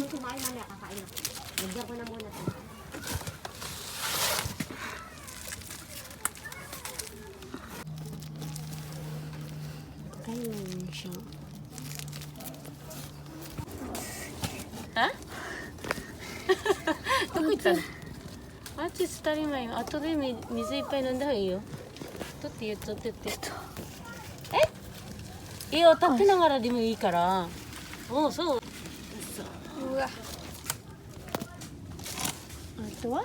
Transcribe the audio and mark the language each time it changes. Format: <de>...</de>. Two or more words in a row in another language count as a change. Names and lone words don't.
<tl>Kumain mamaya, kakain ako. Lagyan ko na muna ito. Ayun siya. Ha?</tl> <ja>どこ行ったの？あっち二人前よ。後で水いっぱい飲んだ方がいいよ。取って言っとってって。え？いいよ、立ってながらでもいいから。おう、そう。うわ。あとは？</ja>